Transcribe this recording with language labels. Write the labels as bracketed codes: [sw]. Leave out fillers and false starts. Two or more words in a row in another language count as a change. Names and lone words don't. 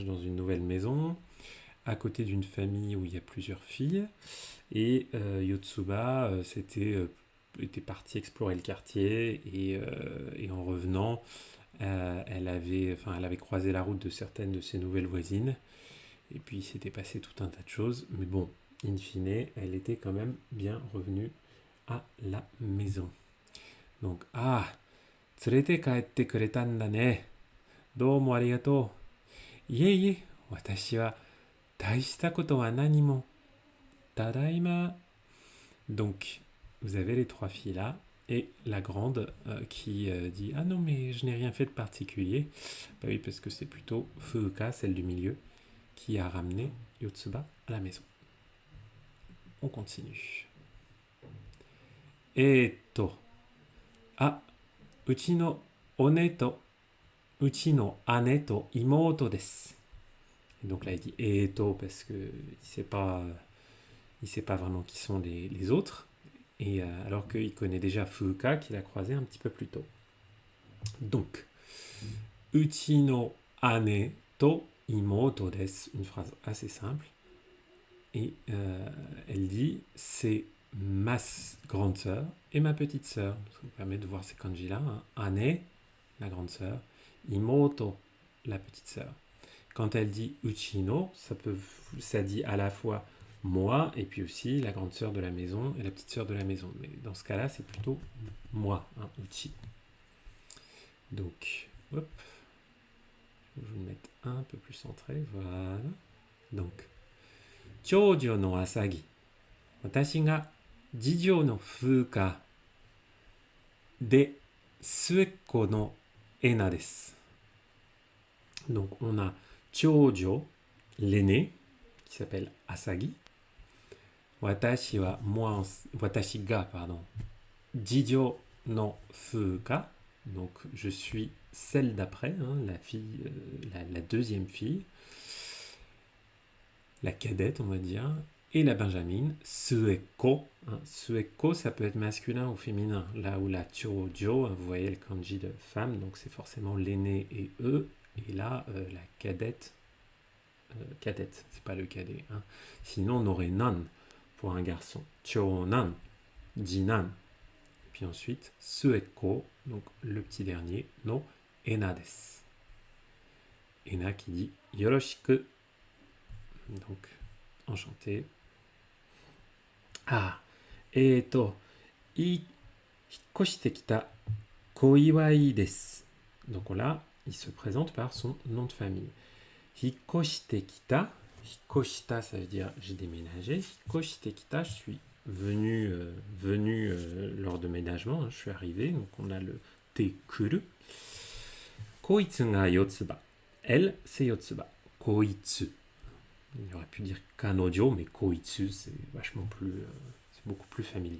[fr] dans une nouvelle maison, à côté d'une famille où il y a plusieurs filles, et Yotsuba était partie explorer le quartier, et en revenant, elle avait croisé la route de certaines de ses nouvelles voisines, et puis il s'était passé tout un tas de choses, mais bon, in fine, elle était quand même bien revenue à la maison. Donc, [ja] 連れて帰ってくれたんだね。どうもありがとう。いえいえ、私は大したことは何も。 [fr] ただいま。Donc, vous avez les trois filles là, et la grande qui dit ah non, mais je n'ai rien fait de particulier. Bah oui, parce que c'est plutôt Fuuka, celle du milieu, qui a ramené Yotsuba à la maison. On continue. [ja] あ、うちの おね と うちの 姉 と 妹 です. [fr] Et donc là, il dit Eto parce que il sait pas vraiment qui sont les autres. Et alors qu'il connaît déjà Fuuka qu'il a croisé un petit peu plus tôt. Donc, [ja] うちの 姉 と 妹 です, [fr] une phrase assez simple. Et elle dit c'est ma grande sœur et ma petite sœur. Ça vous permet de voir ces kanji là. Hein. Ane, la grande sœur. Imoto, la petite sœur. Quand elle dit Uchino, ça dit à la fois moi et puis aussi la grande sœur de la maison et la petite sœur de la maison. Mais dans ce cas-là, c'est plutôt moi, hein, Uchi. Donc, hop, je vais vous le mettre un peu plus centré, voilà. Donc, [ja] 長女 の あさぎ. 私 が 次女 の 風香 で 末っ子 の 恵那 です. [fr] Donc, on a Chōjō, l'aîné, qui s'appelle Asagi. [ja] 私 は moi, 私 が, pardon. 次女 の 風香. [fr] Donc je suis celle d'après, hein, la fille, la deuxième fille, la cadette, on va dire, et la benjamine, Sueko. Hein. Sueko, ça peut être masculin ou féminin. Là où la Chojo, vous voyez le kanji de femme, donc c'est forcément l'aîné et eux. Et là, la cadette, c'est pas le cadet. Hein. Sinon, on aurait nan pour un garçon. [ja] 長男、次男. [fr] Puis ensuite, sueko, donc le petit dernier, [ja] の 恵那 です. [fr] Ena qui dit yoroshiku. Donc, enchanté. [ja] あ、引っ越して きた 小岩井 です. [fr] Donc là, il se présente par son nom de famille. [ja] 引っ越して きた. [fr] Hikkoshita, ça veut dire j'ai déménagé. [ja] 引っ越して きた, [fr] je suis venu lors de ménagement, hein, je suis arrivé, donc on a le [ja] て くる. こいつ が よつば. [fr] Elle, c'est Yotsuba. Koitsu. Il aurait pu dire kanojo, mais koitsu, c'est vachement plus, c'est beaucoup plus familier.